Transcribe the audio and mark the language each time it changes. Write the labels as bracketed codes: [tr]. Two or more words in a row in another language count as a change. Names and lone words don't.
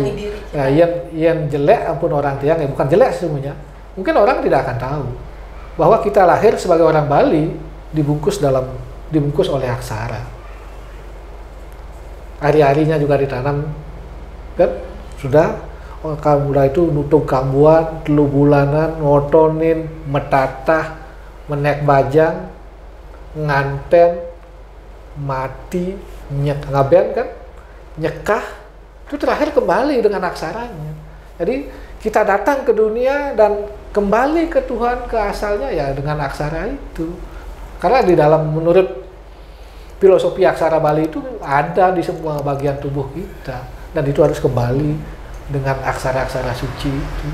[id] Ya, yang jelek ampun orang tiang, ya bukan jelek semuanya. Mungkin orang tidak akan tahu bahwa kita lahir sebagai orang Bali dibungkus oleh aksara. Hari-harinya juga ditanam kan, sudah kamula itu nutung kambuan, telu bulanan, ngotonin, metatah, menek bajang, nganten, mati, ngaben kan, nyekah, itu terakhir kembali dengan aksaranya. Jadi kita datang ke dunia dan kembali ke Tuhan, ke asalnya ya dengan aksara itu. Karena di dalam, menurut filosofi aksara Bali itu ada di semua bagian tubuh kita, dan itu harus kembali dengan aksara-aksara suci itu.